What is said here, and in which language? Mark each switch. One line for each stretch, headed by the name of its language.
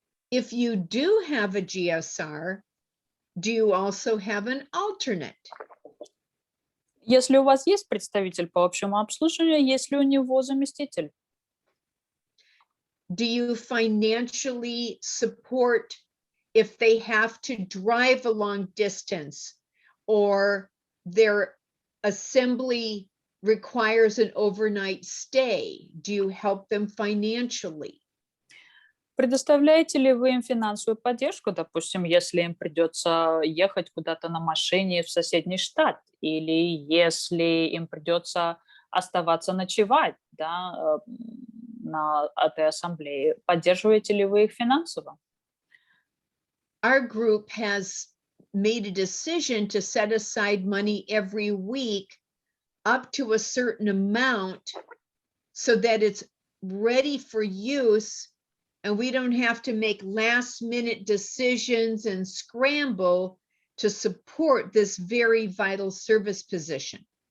English: If you do have a GSR, do you also have an alternate?
Russian: Если у вас есть представитель по общему обслуживанию, есть ли у него заместитель?
English: Do you financially support if they have to drive a long distance or their assembly requires an overnight stay? Do you help them financially?
Russian: Предоставляете ли вы им финансовую поддержку, допустим, если им придется ехать куда-то на машине в соседний штат, или если им придется оставаться ночевать, да, на этой ассамблее? Поддерживаете ли вы их финансово?
English: Our group has made a decision to set aside money every week up to a certain amount so that it's ready for use and we don't have to make last-minute decisions and scramble to support this very vital service position.